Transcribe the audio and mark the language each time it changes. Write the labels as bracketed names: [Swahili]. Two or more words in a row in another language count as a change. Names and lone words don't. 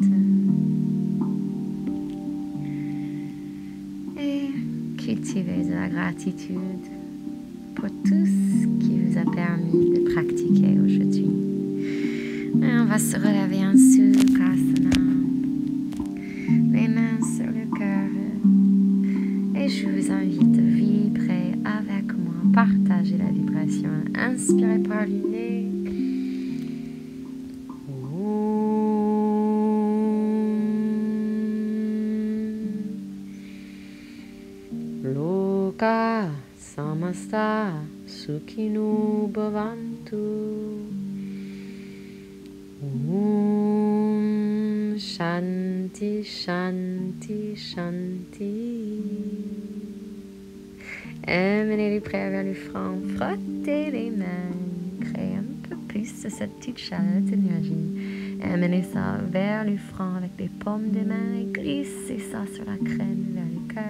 [French] Et cultivez de la gratitude pour tout ce qui vous a permis de pratiquer aujourd'hui. Et on va se relever en Sukhasana, les mains sur le cœur. Et je vous invite à vibrer avec moi, partager la vibration. Inspirez par le nez. [Sanskrit] Loka samasta sukhino bhavantu. Shanti, shanti, shanti. [French] Amenez les bras vers le front, frottez les mains, créez un peu plus de cette petite chaleur d'énergie. Amenez ça vers le front avec les paumes des mains et glissez ça sur la crème vers le cœur.